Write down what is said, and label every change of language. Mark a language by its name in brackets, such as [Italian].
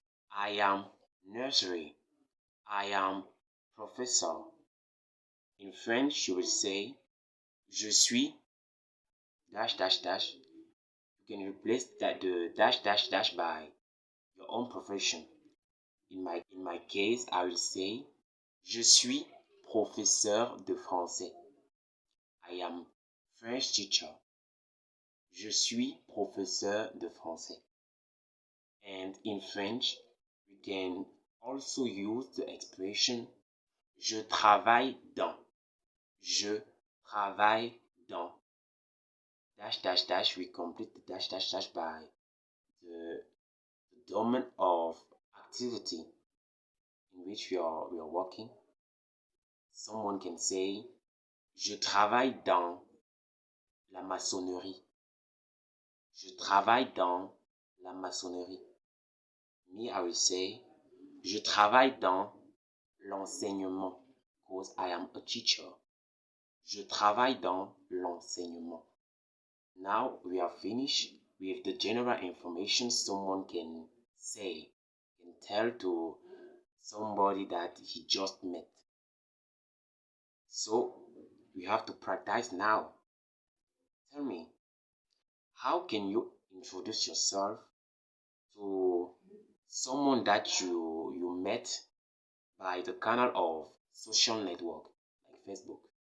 [English] I am nursery. I am professor. In French, you will say, [French] je suis, [English] dash, dash, dash. You can replace the dash, dash, dash by your own profession. In my case, I will say, [French] je suis professeur de français. [English] I am French teacher. [French] Je suis professeur de français. [English] And in French, we can also use the expression [French] je travaille dans. Je travaille dans. [English] Dash, dash, dash. We complete the dash, dash, dash by the domain of activity in which we are working. Someone can say, [French] je travaille dans la maçonnerie. Je travaille dans la maçonnerie. [English] Me, I will say, [French] je travaille dans l'enseignement [English] because I am a teacher. [French] Je travaille dans l'enseignement. [English] Now we are finished with the general information someone can say, can tell to somebody that he just met. So we have to practice now. Tell me, how can you introduce yourself to someone that you met by the channel of social network like Facebook?